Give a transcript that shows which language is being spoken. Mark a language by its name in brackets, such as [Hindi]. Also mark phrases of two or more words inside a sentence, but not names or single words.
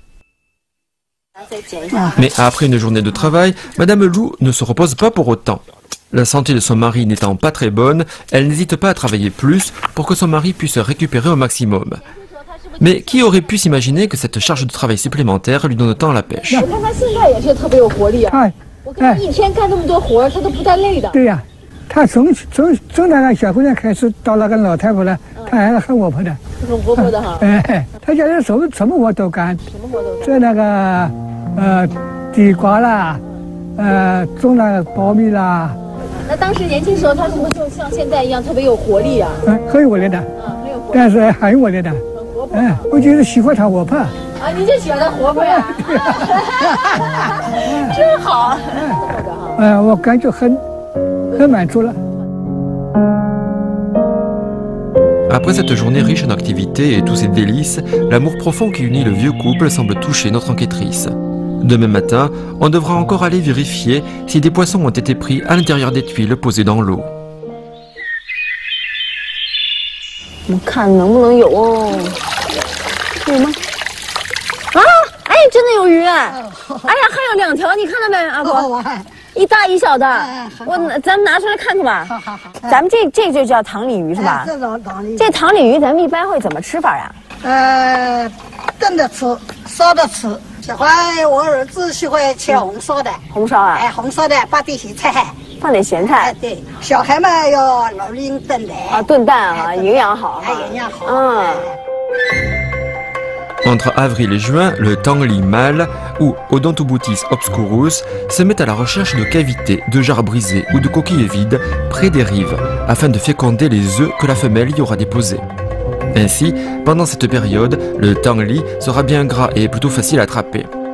[French] Mais après une journée de travail, Madame Lou ne se repose pas pour autant. La santé de son mari n'étant pas très bonne, elle n'hésite pas à travailler plus pour que son mari puisse récupérer au maximum. Mais qui aurait pu s'imaginer que cette charge de travail supplémentaire lui donne tant la pêche? [Chinese] 对呀，她从那个小姑娘开始到那个老太婆了，她还是很活泼的。很活泼的哈。哎，她家里什么活都干。什么活都干？这那个地瓜啦，种那个苞米啦。那当时年轻时候，她是不是就像现在一样特别有活力啊？很有活力的。很有活力。但是很有活力的。很活泼。我就是喜欢她活泼。啊，你就喜欢她活泼呀？真好。我感觉很满足了。 [French] Après cette journée riche en activités et tous ces délices, l'amour profond qui unit le vieux couple semble toucher notre enquêtrice. Demain matin, on devra encore aller vérifier si des poissons ont été pris à l'intérieur des tuiles posées dans l'eau. [Chinese] 我们看能不能有哦？有吗？啊！哎，真的有鱼！哎呀，还有2条，你看到没，阿婆？一大一小的。咱们拿出来看看吧。好。咱们这就叫塘鲤鱼是吧？这塘鲤鱼咱们一般会怎么吃法呀？炖着吃，烧着吃。喜欢我儿子喜欢吃红烧的。红烧啊？红烧的放点咸菜。放点咸菜。对，小孩们要老零炖的。啊，炖蛋啊，营养好。营养好。 [French] Entre avril et juin, le tangli mâle, ou Odontobootis obscurus, se met à la recherche de cavités, de jarres brisées ou de coquilles vides près des rives, afin de féconder les œufs que la femelle y aura déposés. Ainsi, pendant cette période, le tangli sera bien gras et plutôt facile à attraper.